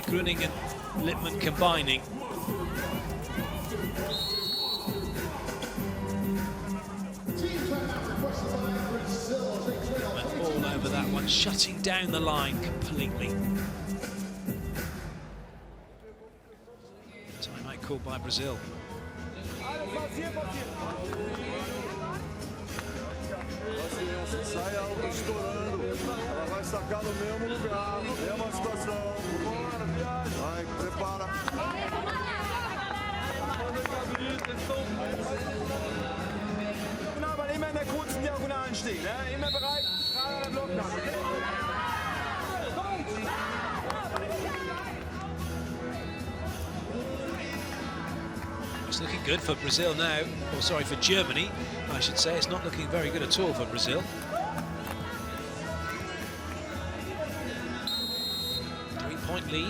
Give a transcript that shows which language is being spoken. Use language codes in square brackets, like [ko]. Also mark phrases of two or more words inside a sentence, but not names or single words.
[en] Grüning and Lippmann combining. Went all over that one, shutting down the line completely. Timeout called by Brazil. [pt] Sai alto estourando. Ela vai sacar no mesmo lugar. Mesma situação. Vai, prepara. [de] Genau, aber immer in der kurzen Diagonalen stehen. Ne? Immer bereit, gerade an der Blockkante. [en] It's looking good for Brazil now, or sorry, for Germany, I should say. It's not looking very good at all for Brazil. 3-point lead.